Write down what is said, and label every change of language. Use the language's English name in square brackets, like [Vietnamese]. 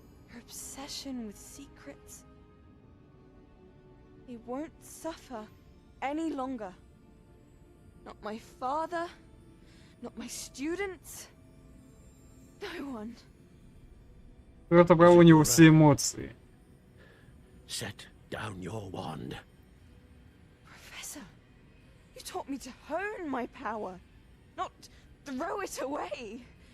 [English] Your obsession with secrets? He won't suffer any longer. Not my father, not my students, no one. [Russian] Кто отобрал у него все эмоции? [English] Set down your wand. Professor, you taught me to hone my power, not throw it away.